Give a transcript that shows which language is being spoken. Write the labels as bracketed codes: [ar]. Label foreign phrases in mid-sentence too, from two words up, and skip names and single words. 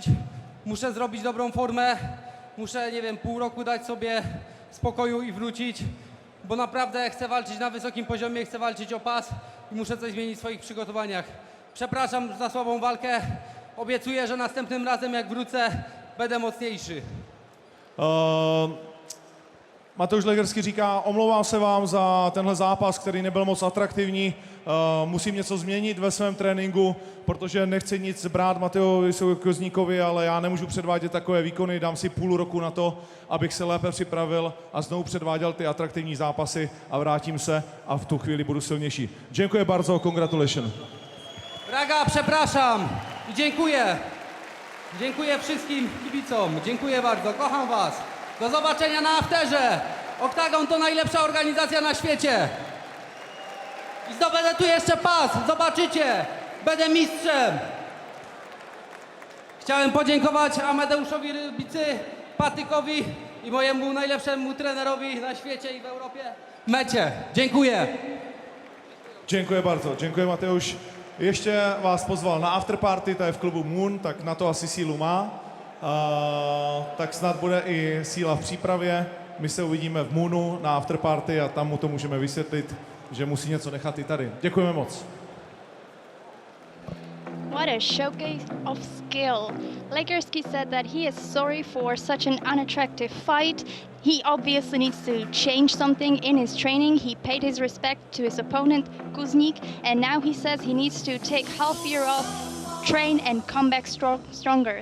[pl] Muszę zrobić dobrą formę, muszę, nie wiem, pół roku dać sobie spokoju i wrócić, bo naprawdę chcę walczyć na wysokim poziomie, chcę walczyć o pas i muszę coś zmienić w swoich przygotowaniach. Przepraszam za słabą walkę, obiecuję, że następnym razem jak wrócę, będę mocniejszy. [cs] Mateusz Legierski říká, omlouvám se vám za tenhle zápas, který nebyl moc atraktivní. Musím něco změnit ve svém tréninku, protože nechci nic brát Matejovi Kuzníkovi, ale já nemůžu předvádět takové výkony. Dám si půl roku na to, abych se lépe připravil a znovu předváděl ty atraktivní zápasy a vrátím se a v tu chvíli budu silnější. [pl] Dziękuję bardzo, congratulations. Raga, przepraszam i dziękuję. Dziękuję wszystkim kibicom, dziękuję bardzo, kocham was. Do zobaczenia na afterze. Oktagon to najlepsza organizacja na świecie. I zdobędę tu jeszcze pas, zobaczycie. Będę mistrzem. Chciałem podziękować Amadeuszowi Rybicy, Patykowi i mojemu najlepszemu trenerowi na świecie i w Europie, Mecie. Dziękuję. Dziękuję bardzo, dziękuję Mateusz. [cs] Ještě vás pozval na afterparty, to je v klubu Moon, tak na to asi sílu má. Tak snad bude i síla v přípravě. My se uvidíme v Moonu na afterparty a tam mu to můžeme vysvětlit, že musí něco nechat i tady. Děkujeme moc. [en] What a showcase of skill. Legierski said that he is sorry for such an unattractive fight. He obviously needs to change something in his training. He paid his respect to his opponent, Kuznik, and now he says he needs to take half year off, train and come back stronger.